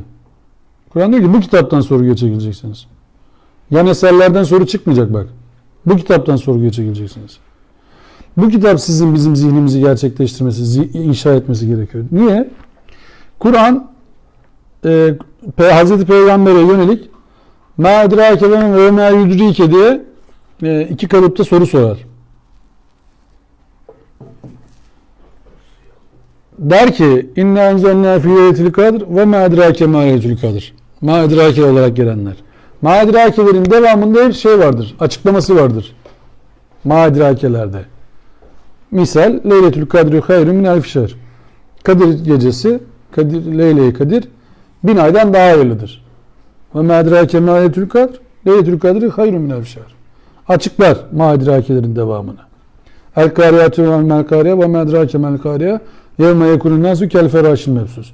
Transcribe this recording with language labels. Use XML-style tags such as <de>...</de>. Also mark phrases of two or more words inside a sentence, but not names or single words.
<tr>Kur'an diyor ki bu kitaptan sorguya çekileceksiniz. Yan eserlerden soru çıkmayacak bak. Bu kitaptan sorguya çekileceksiniz. Bu kitap sizin bizim zihnimizi gerçekleştirmesi, inşa etmesi gerekiyor. Niye? Kur'an Hazreti Peygamber'e yönelik</tr> <ar>مَا اَدْرَاكَ</ar> <tr>ve</tr> <ar>مَا يُدْرِيكَ</ar> <tr>diye iki kalıpta soru sorar. Der ki</tr> <ar>اِنَّا اَنْزَلْنَا فِي لَيْلَةِ الْقَدْرِ وَمَا اَدْرَاكَ مَا لَيْلَةُ الْقَدْرِ مَا اَدْرَاكَ</ar> <tr>olarak gelenler.</tr> <ar>مَا اَدْرَاكَ'lerin</ar> <tr>devamında hep şey vardır. Açıklaması vardır.</tr> <ar>مَا اَدْرَاكَ'lerde. مثال ليلة القدر خير من ألف شهر.</ar> <tr>Kadir gecesi, Leyle-i Kadir 1000 aydan daha hayırlıdır.</tr> <ar>وما أدراك ما ليلة القدر ليلة القدر خير من الشهر.</ar> <tr>Açıklar mâ edrâkelerin devamını.</tr> <ar>القارعة ما القارعة وما أدراك ما القارعة يوم يكون الناس كالفراش المبثوث.</ar>